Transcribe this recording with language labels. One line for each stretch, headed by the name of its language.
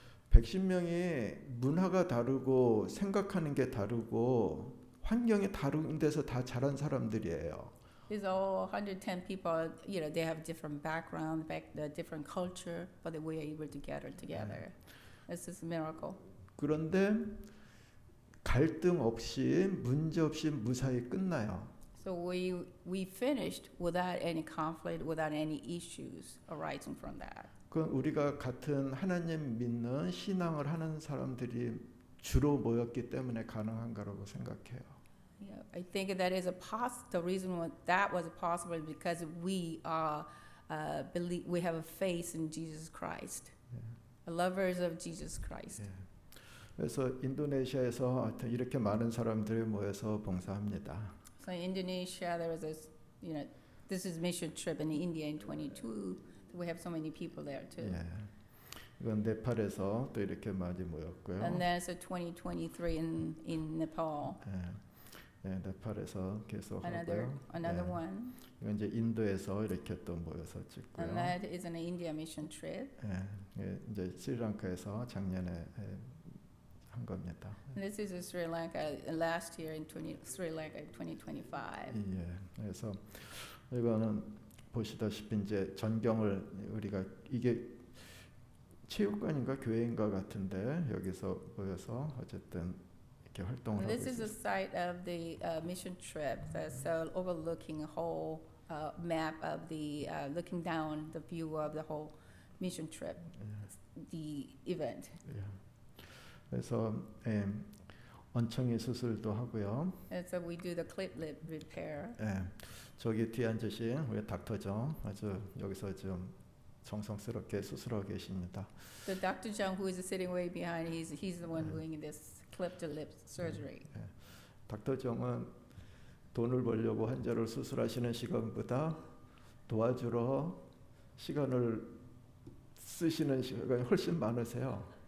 Korean: 110명이 문화가 다르고 생각하는 게 다르고 환경이 다른 데서 다 자란 사람들이에요.
English: These all 110 people, they have different background, different culture, but we are able to gather together. This is a miracle.
Korean: 그런데 갈등 없이 문제 없이 무사히 끝나요.
English: So we finished without any conflict, without any issues arising from that.
Korean: 그 우리가 같은 하나님 믿는 신앙을 하는 사람들이 주로 모였기 때문에 가능한 거라고 생각해요.
English: Yeah, I think that is the reason why that was possible is because we have a faith in Jesus Christ, lovers of Jesus Christ.
Korean: 그래서 인도네시아에서 하여튼 이렇게 많은 사람들이 모여서 봉사합니다.
English: So in Indonesia, there was this, this is mission trip in India in 22. We have so many people there too.
Korean: 예. 이건 네팔에서 또 이렇게 많이 모였고요.
English: And then so 2023 in Nepal.
Korean: 예. 예, 네팔에서 계속
English: Another
Korean: 하고요. 예,
English: one.
Korean: 이건 이제 인도에서 이렇게 또 모여서 찍고요.
English: And that is an India mission trip.
Korean: 예, 이제 스리랑카에서 작년에 한 겁니다.
English: And this is in Sri Lanka last year in Sri Lanka 2025.
Korean: 예, 그래서 이거는 보시다시피 이제 전경을 우리가 이게 체육관인가 교회인가 같은데 여기서 모여서 어쨌든 이렇게 활동을 하고
English: This is the
Korean: 있어요.
English: site of the mission trip. That's overlooking a whole map of the looking down the view of the whole mission trip, the event.
Korean: 예. 그래서 원청이 수술도 하고요.
English: And so we do the clip lip repair.
Korean: 예, 저기 뒤에 앉으신 우리 닥터죠. 아주 여기서 좀 정성스럽게 수술하고 계십니다.
English: The Dr. Jung, who is sitting way behind, he's the one doing this clip to lip surgery.
Korean: 닥터 정은 돈을 벌려고 환자를 수술하시는 시간보다 도와주러 시간을 쓰시는 시간이 훨씬 많으세요.